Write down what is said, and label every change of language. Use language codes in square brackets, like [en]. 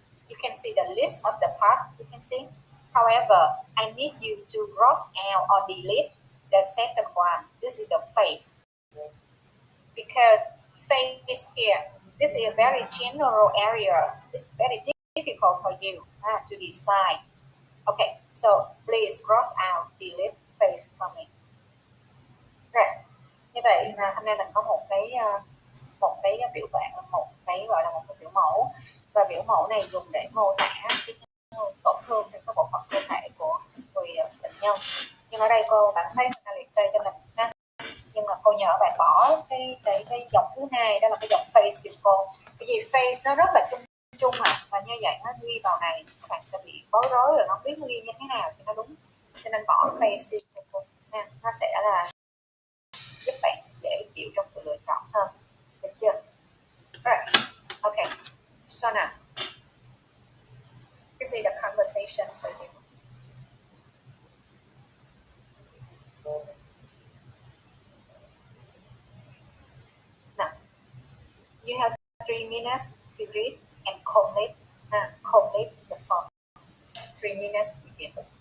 [en] You can see the list of the parts. You can see. However, I need you to cross out or delete the second one. This is the face. Because face here. This is a very general area. It's very difficult for you to decide. Okay, so please cross out delete face for me. [vi] Rồi, như vậy là hôm nay mình có một cái biểu bản, một cái gọi là một cái biểu mẫu, và biểu mẫu này dùng để mô tả cái tổn thương trên các bộ phận cơ thể của người bệnh nhân. Nhưng ở đây bạn thấy người ta liệt kê cho mình ha. Nhưng mà cô nhớ bạn bỏ cái dòng thứ hai, đó là cái dòng face giùm cô. Cái gì face nó rất là chung và như vậy nó ghi vào này các bạn sẽ bị bối rối rồi, nó không biết nó ghi như thế nào cho nó đúng, cho nên bỏ face đi cho cô ha. Nó sẽ là giúp bạn dễ chịu trong sự lựa chọn hơn, được chưa? [en] Right. Okay. So now, this is the conversation for you. Now, you have 3 minutes to read and collate the form. 3 minutes begin.